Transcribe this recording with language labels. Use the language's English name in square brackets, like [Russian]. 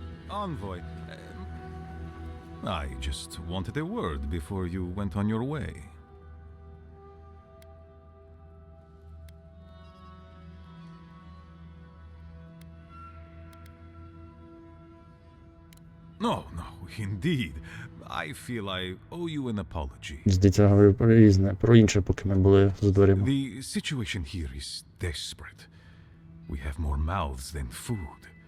[English] Envoy, I just wanted a word before you went on your way. No, no, indeed. I feel I owe you an apology. [Ukrainian] Здається, я говорив про різне, про інше, поки ми були за дверима. [English] The situation here is desperate. We have more mouths than food.